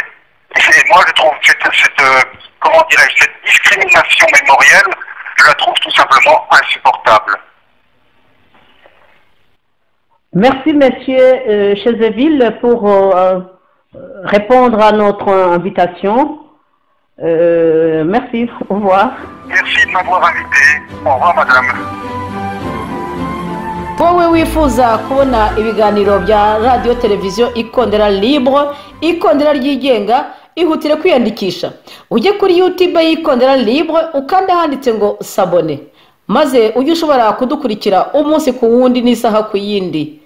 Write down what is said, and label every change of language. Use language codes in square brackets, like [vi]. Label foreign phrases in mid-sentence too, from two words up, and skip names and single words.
[fr] Et moi, je trouve cette discrimination mémorielle, je la trouve tout simplement insupportable. Merci, Monsieur Chezeville, pour répondre à notre invitation. Merci, au revoir. Merci de m'avoir invité. Au revoir, madame. [rw] wowe wifuza kubona ibiganiro bya radio televiziyo Ikondera Libre, Ikondera ryigenga, ihutire kwiyandikisha. Ujye kuri YouTube y'Ikondera Libre ukanda handitse ngo sabone, maze ujye ushobora kudukurikira umunsi ku wundi n'isaha ku yindi.